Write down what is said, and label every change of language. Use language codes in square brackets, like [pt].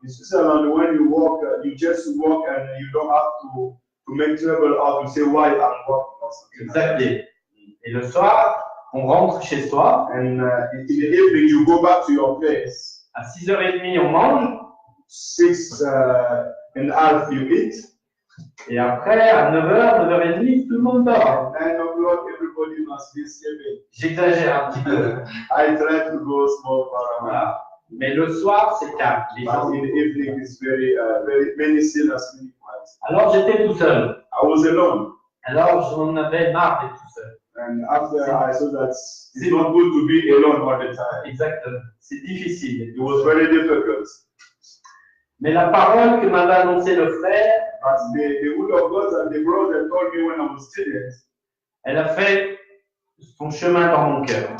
[en] In Switzerland, when you work, you just work and you don't have to make trouble or to say why I'm or something. Exactly. [fr] Et le soir, on rentre chez soi. [en] And in the evening, you go back to your place. [fr] À 6h30, on mange. [en] 6:30 you eat. [fr] Et après, à 9h, 9h30, tout le monde dort. [en] 9 o'clock, everybody must be sleeping. [fr] J'exagère un petit peu. [en] I try to go small for a while. [fr] Voilà. Mais le soir, c'est calme. Les gens- [en] But in the evening, it's very many sinners sleep. [fr] Alors, j'étais tout seul. [en] I was alone. [fr] Alors, j'en avais marre d'être tout seul. [en] And after I saw that it's not good to be alone all the time. [fr] Exactement. C'est difficile. [en] It was very difficult. [fr] Mais la parole que m'avait annoncé le frère, [en] But the word of God that the brother told me when I was student [fr] elle a fait son chemin dans mon cœur.